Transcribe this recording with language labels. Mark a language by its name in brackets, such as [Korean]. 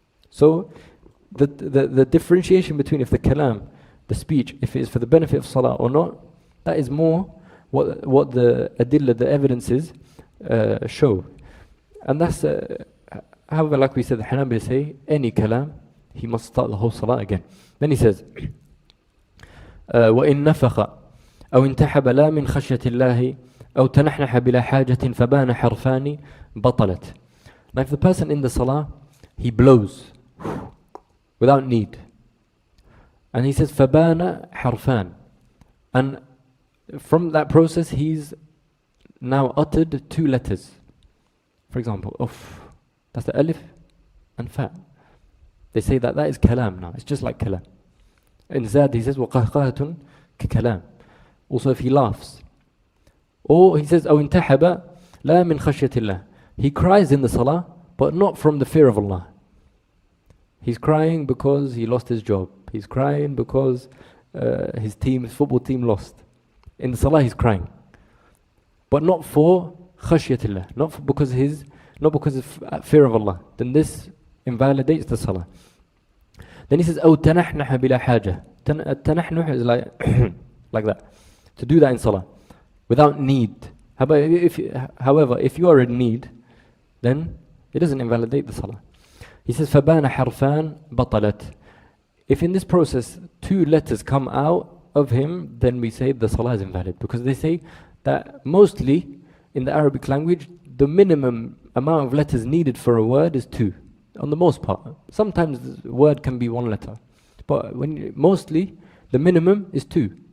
[English] So the differentiation between if the kalam, the speech, if it is for the benefit of salah or not, that is more what the adilla, the evidences show. And that's, however, like we said, the Hanbali say, any kalam, he must start the whole salah again. Then he says, [Arabic] وَإِن نَفَخَ أَوْ انْتَحَبَ لَا مِنْ خَشْيَةِ اللَّهِ أَوْ تَنَحْنَحَ بِلَا حَاجَةٍ فَبَانَ حَرْفَانِ بَطَلَتْ. [English] Now if the person in the salah, he blows without need. And he says, [Arabic] فَبَانَ حَرْفَانِ. [English] And from that process, he's now uttered 2 letters. For example, uff, that's the alif and fa. They say that is kalam now. It's just like kalam. In Zad, he says, [Arabic] وَقَهْقَهَةٌ كَكَلَامٍ. [English] Also if he laughs. Or he says, [Arabic] أَوْ انْتَحَبَ لَا مِنْ خَشْيَةِ اللَّهِ. [English] He cries in the salah, but not from the fear of Allah. He's crying because he lost his job. He's crying because his football team lost. In the salah he's crying. But not for khashyatillah, not because of fear of Allah. Then this invalidates the salah. Then he says, [Arabic] أو تنحنح بلا حاجة. [English] التنحنح is like that. To do that in salah, without need. However, if you are in need, then it doesn't invalidate the salah. He says, [Arabic] فَبَانَ حَرْفَانِ بَطَلَتْ. [English] If in this process 2 letters come out of him, then we say the salah is invalid. Because they say that mostly in the Arabic language, the minimum amount of letters needed for a word is 2. On the most part. Sometimes the word can be 1 letter. But mostly, the minimum is 2.